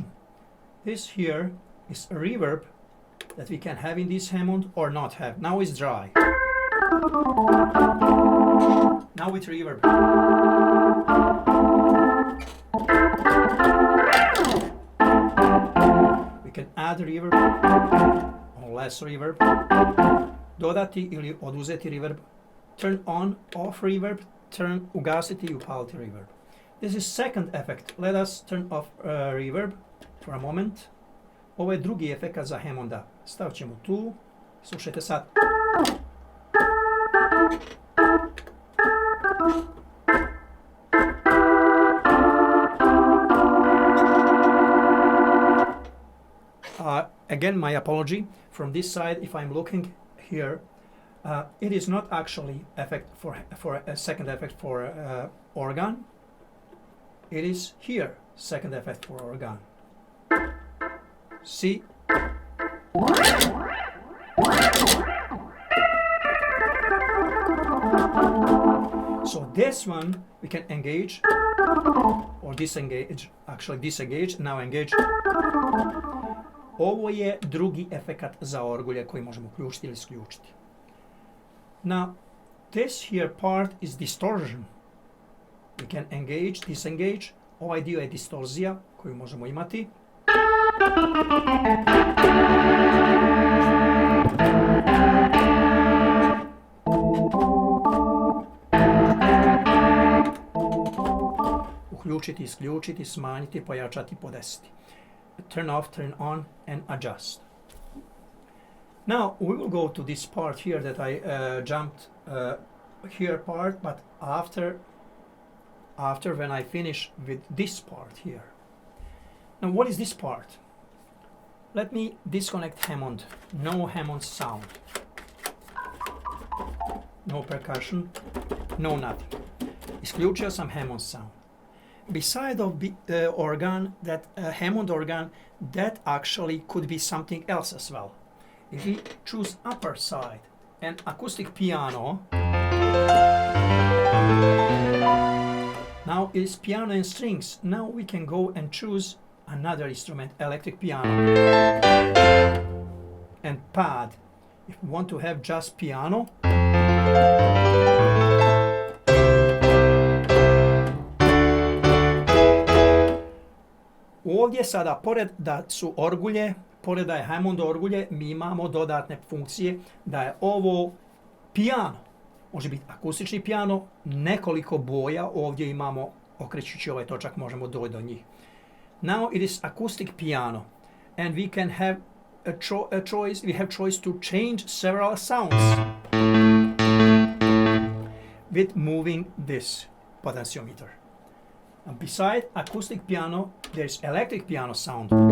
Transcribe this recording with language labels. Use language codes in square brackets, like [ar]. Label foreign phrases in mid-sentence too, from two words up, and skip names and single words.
[en] This here is a reverb that we can have in this Hammond or not have. Now it's dry. Now with reverb. We can add reverb or less reverb. [bs] Dodati ili oduzeti reverb. [en] Turn on, off reverb. [bs] Ugasiti i upaliti reverb. [en] This is second effect. Let us turn off reverb for a moment. [bs] Ovo je drugi efekt za Hammonda. Stavit ćemo tu. Slušajte sad. [en] Again, my apology. From this side, if I'm looking here, it is not actually effect for a second effect for organ. It is here, second effect for organ. See? So this one we can engage or disengage, actually disengage, now engage. [bs] Ovo je drugi efekat za orgulje koji možemo uključiti ili isključiti. [en] Now, this here part is distortion. We can engage, disengage. [bs] Ovaj dio je distorzija koju možemo imati. Uključiti, isključiti, smanjiti, pojačati, podesiti. [en] Turn off, turn on, and adjust. Now we will go to this part here that I jumped here part, but after when I finish with this part here. Now what is this part? Let me disconnect Hammond. No Hammond sound. No percussion. No nothing. [bs] Isključio sam Hammond sound. [en] Beside of the organ, that Hammond organ, that actually could be something else as well. If we choose upper side and acoustic piano, now it is piano and strings. Now we can go and choose another instrument, electric piano, and pad. If we want to have just piano, [bs] ovdje sada, pored da su orgulje, pored da je Hammond orgulje, mi imamo dodatne funkcije da je ovo piano. Može biti akustični piano, nekoliko boja, ovdje imamo, okrećući ovaj točak, možemo doći do njih. [en] Now it is acoustic piano, and we can have a choice, we have choice to change several sounds with moving this potentiometer. Beside acoustic piano, there's electric piano sound.